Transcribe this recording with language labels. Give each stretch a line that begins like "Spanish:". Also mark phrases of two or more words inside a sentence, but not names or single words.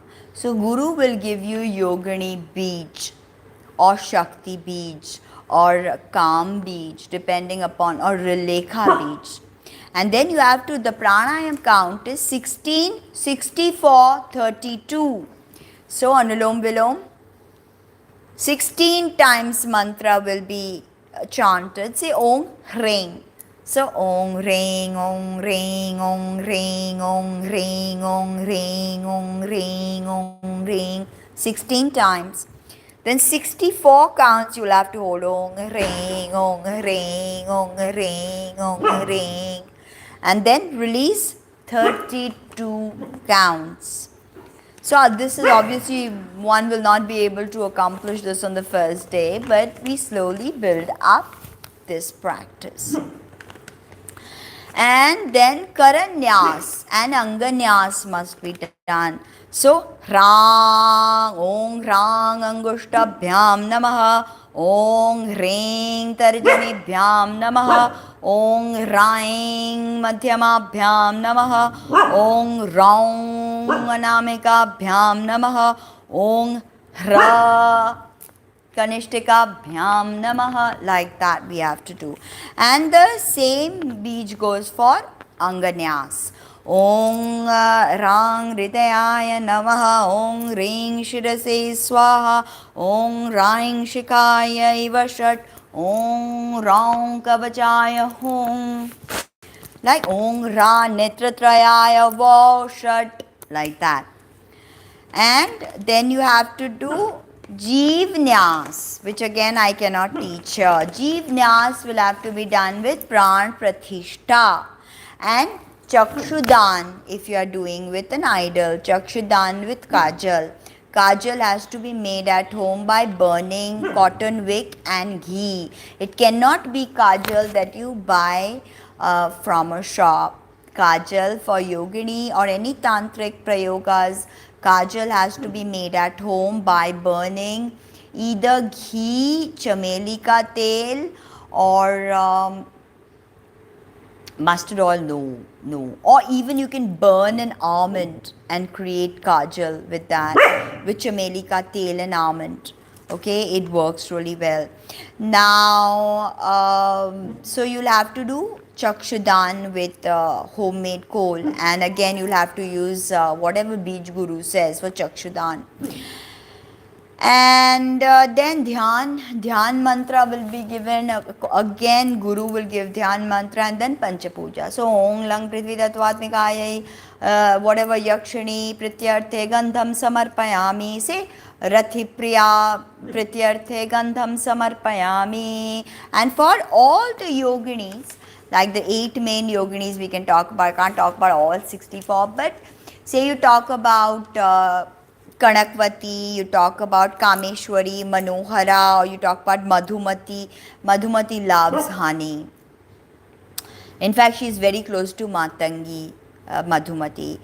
English: So, Guru will give you Yogini Beej or Shakti Beej or Calm Beej depending upon, or Rilekha Beej. And then you have to, the pranayam count is 16, 64, 32. So, Anulom Vilom, 16 times mantra will be chanted. Say
Sanskrit: ॐ ह्रीं. So, ॐ ह्रीं ॐ ह्रीं ॐ ह्रीं ॐ ह्रीं ॐ ह्रीं ॐ ह्रीं ॐ ह्रीं, 16 times.
English: Then 64 counts you will have to hold
Sanskrit: ॐ ह्रीं ॐ ह्रीं ॐ ह्रीं ॐ ह्रीं.
English: And then release 32 counts. So this is obviously, one will not be able to accomplish this on the first day, but we slowly build up this practice. And then Karanyas and Anganyas must be done. So,
Sanskrit: ह्रां ॐ ह्रां अङ्गुष्ठाभ्यां नमः ॐ ह्रीं तर्जनीभ्यां नमः ॐ ह्रैं मध्यमाभ्यां नमः ॐ ह्रौं अनामिकाभ्यां नमः ॐ ह्रः कनिष्ठिकाभ्यां नमः,
English: like that we have to do. And the same beej goes for Anganyas.
Sanskrit: ॐ ह्रां हृदयाय नमः ॐ ह्रीं शिरसे स्वाहा ॐ ह्रैं शिखायै वषट् ॐ ह्रौं कवचाय हुम्. Like ॐ ह्रः नेत्रत्रयाय वषट्,
English: like that. And then you have to do Jeevnyas, which again I cannot teach here. Jeevnyas will have to be done with Pran Prathishta. And Chakshudan, if you are doing with an idol, Chakshudan with Kajal. Kajal has to be made at home by burning cotton wick and ghee. It cannot be Kajal that you buy from a shop. Kajal for yogini or any tantric prayogas, Kajal has to be made at home by burning either ghee,
Hindi: चमेली का तेल,
English: or mustard oil, no. Or even you can burn an almond and create kajal with that, with
Hindi: चमेली का तेल
English: and almond. Okay, it works really well. Now, so you'll have to do Chakshudan with homemade coal, and again you'll have to use whatever Beej Guru says for Chakshudan. And then Dhyan mantra will be given. Again, Guru will give Dhyan mantra and then Pancha Puja.
Sanskrit: So, ॐ लं पृथ्वी तत्त्वात्मिकायै, whatever यक्षिणी प्रीत्यर्थे गन्धं समर्पयामि. Say रति प्रिया प्रीत्यर्थे गन्धं समर्पयामि.
English: And for all the yoginis, like the 8 main yoginis we can talk about, I can't talk about all 64, but say you talk about Kanakvati, you talk about Kameshwari, Manohara, or you talk about Madhumati. Madhumati loves honey. In fact, she is very close to Matangi, Madhumati.